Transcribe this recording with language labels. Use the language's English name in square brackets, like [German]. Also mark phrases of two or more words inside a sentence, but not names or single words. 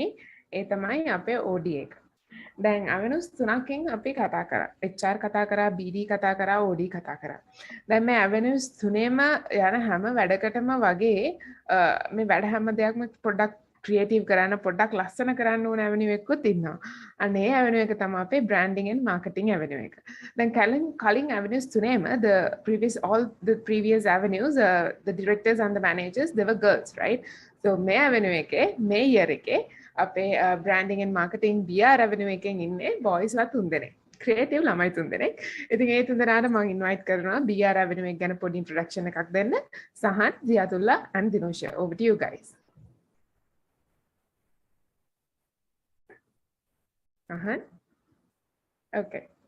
[Sinhala] ඒ තමයි අපේ OD එක. දැන් avenues තුනකින් අපි කතා කරා. HR කතා කරා, BD කතා කරා, OD කතා කරා. දැන් මේ avenues තුනේම යන හැම වැඩකටම වගේ මේ වැඩ හැම දෙයක්ම පොඩ්ඩක් ක්‍රියේටිව් කරන්න, පොඩ්ඩක් ලස්සන කරන්න ඕන avenue එකකුත් ඉන්නවා. අන්න ඒ avenue එක තමයි අපේ [English] branding and marketing avenue [Sinhala] එක. දැන් කලින් avenues තුනේම [English] all the previous avenues, the directors and the managers, they were girls, right? [Sinhala] So මේ avenue එකේ මේ year එකේ අපේ [English] branding and marketing BR avenue [Sinhala] එකෙන් ඉන්නේ boys ලා 3 දෙනෙක්. ක්‍රියේටිව් ළමයි 3 දෙනෙක්. ඉතින් ඒ 3 දෙනාට මම ඉන්වයිට් කරනවා BR avenue එක ගැන පොඩි ඉන්ට්‍රොඩක්ෂන් එකක් දෙන්න. සහන්, [English] ziyaatullah and Dinosha. Over to you guys. Okay.